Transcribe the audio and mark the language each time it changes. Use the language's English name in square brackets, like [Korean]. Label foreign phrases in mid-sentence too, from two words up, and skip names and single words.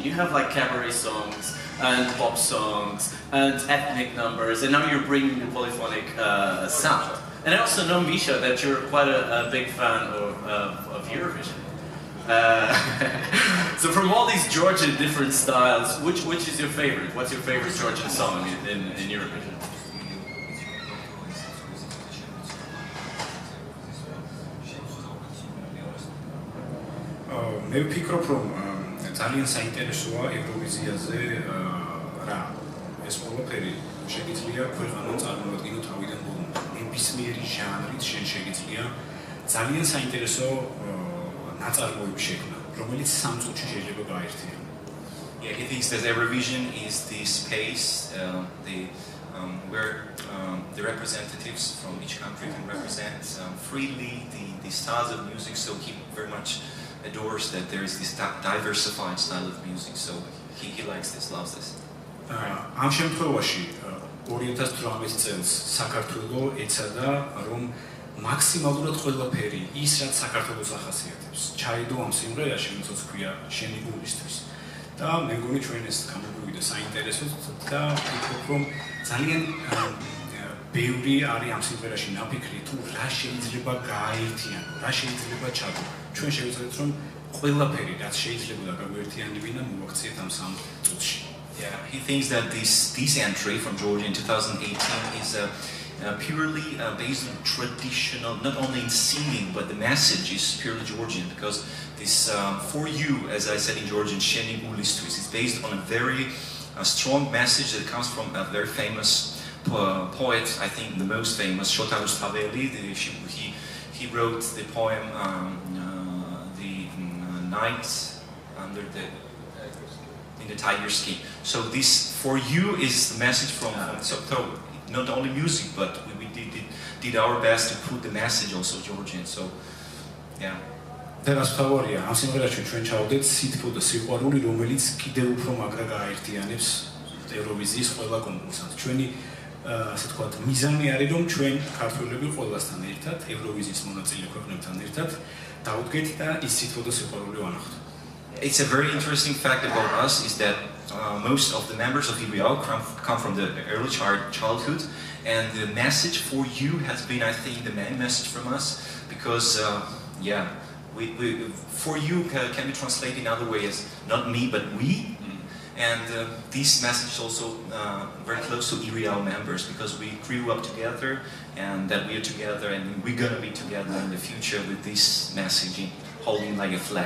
[English] You have like cabaret songs and pop songs and ethnic numbers, and now you're bringing the polyphonic sound. And I also know, Misha, that you're quite a big fan of Eurovision. So from all these Georgian different styles, which is your favorite? What's your favorite Georgian song in Eurovision? [Georgian] მე ვფიქრობ, რომ ძალიან საინტერესოა ევროვიზიაზე რა ეს ყველაფერი შეგიძლია ქვეყანა წარმოადგინო თავიდან ბოლომდე. ნებისმიერი ჟანრით შენ შეგიძლია ძალიან საინტერესო ნაწარმოები შექმნა, რომელიც სამ წუთში შეიძლება გაერთიანო. [English] Yeah, he thinks that Eurovision is the space where the representatives from each country can represent freely the styles of music. So he very much adores that there is this diversified style of music. So he likes this, loves this. [Georgian] ამ შემთხვევაში 2018 წელს საქართველო ეცადა რომ მაქსიმალურად ყველაფერი ის რაც საქართველოს ახასიათებს ჩაიდო ამ სიმღერაში, რომელსაც ქვია შენი გულისთვის. და მე მგონი ჩვენ ეს გამოგვივიდა საინტერესოდ და ვფიქრობ რომ ძალიან ბევრი არის ამ სიმღერაში ნაფიქრი თუ რა შეიძლება გააერთიანო, რა შეიძლება ჩადო. ჩვენ შევიძლია რომ ყველაფერი რაც შეიძლება გაგვერთიანებინა მოვაქციეთ ამ სამ წუთში. [English] Yeah, he thinks that this entry from Georgia in 2018 is purely based on traditional, not only in singing, but the message is purely Georgian, because this for you, as I said in Georgian, Sheni Gulistus, is based on a very strong message that comes from a very famous poet, I think the most famous, Shota Rustaveli. He wrote the poem The Night Under in the Tiger Skin. So this for you is the message from so not only music, but we did our best to put the message also Georgian. So yeah. [Georgian] და რაც თავარია, ამ სიმღერაში ჩვენ ჩავდეთ სითბო და სიყვარული, რომელიც კიდევ უფრო მაგრა გააერთიანებს ევროვიზიის ყველა კონკურსანტს. ჩვენი ასე ვთქვათ, მიზანი არის რომ ჩვენ ქართველები ყველასთან ერთად, ევროვიზიის მონაწილე ქვეყნებთან ერთად დავუდგეთ და ის სითბო და სიყვარული ვანახოთ. [English] It's a very interesting fact about us is that most of the members of Iriao come from the early childhood, and the message for you has been, I think, the main message from us, because yeah, we for you can be translated in other ways, not me but we, and this message is also very close to Iriao members, because we grew up together and that we are together and we're gonna be together in the future with this messaging, holding like a flag.